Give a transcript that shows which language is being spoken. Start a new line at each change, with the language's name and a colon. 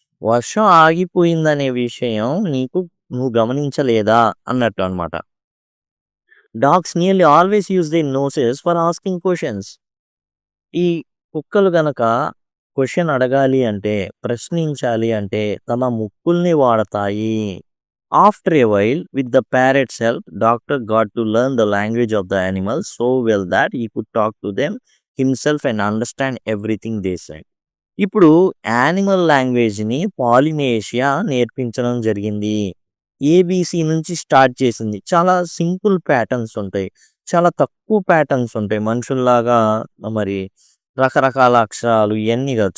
Telugu: వర్షం ఆగిపోయిందనే విషయం నువ్వు గమనించలేదా? అన్నట్టు అన్నమాట.
English: Dogs nearly always use their noses for asking questions.
Telugu: ఈ కుక్కలు గనక క్వెషన్ అడగాలి అంటే, ప్రశ్నించాలి అంటే తమ ముక్కుల్ని వాడతాయి.
English: After a while with the parrot's help, doctor got to learn the language of the animals so well that he could talk to them himself and understand everything they said.
Telugu: ఇప్పుడు animal లాంగ్వేజ్‌ని Polynesia నేర్పించడం జరిగింది. ABC నుంచి start చేసింది. చాలా simple patterns ఉంటాయి. చాలా తక్కువ patterns ఉంటాయి. మనుషుల్లాగా మరి రకరకాల అక్షరాలు ఇయన్నీ కాదు.